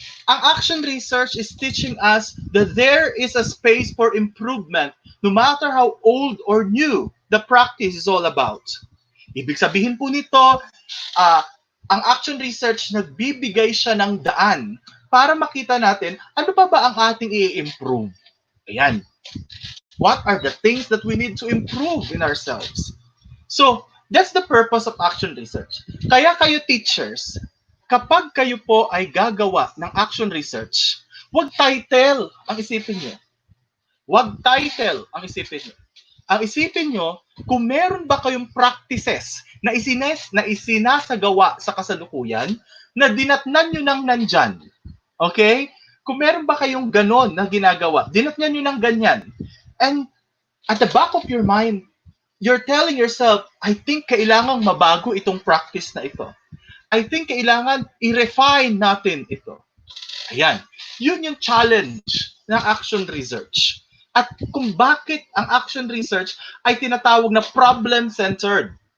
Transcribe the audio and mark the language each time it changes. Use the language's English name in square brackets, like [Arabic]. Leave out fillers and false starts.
[English] Ang action research is teaching us that there is a space for improvement no matter how old or new the practice is all about. [Filipino] Ibig sabihin po nito, ang action research nagbibigay siya ng daan para makita natin ano pa ba ang ating i-improve. Ayan. [English] What are the things that we need to improve in ourselves? So, that's the purpose of action research. [Filipino] Kaya kayo teachers, kapag kayo po ay gagawa ng action research, wag title ang isipin nyo. Wag title ang isipin nyo. Ang isipin nyo, kung meron ba kayong practices na isinasagawa sa kasalukuyan, na dinatnan nyo nang nandyan. Okay? Kung meron ba kayong ganon na ginagawa, dinatnan nyo nang ganyan. [English] And at the back of your mind, you're telling yourself, I think [Filipino] kailangang mabago itong practice na ito. [English] I think [Filipino] kailangan i-refine natin ito. Ayan. Yun yung challenge ng action research. At kung bakit ang action research ay tinatawag na problem-centered.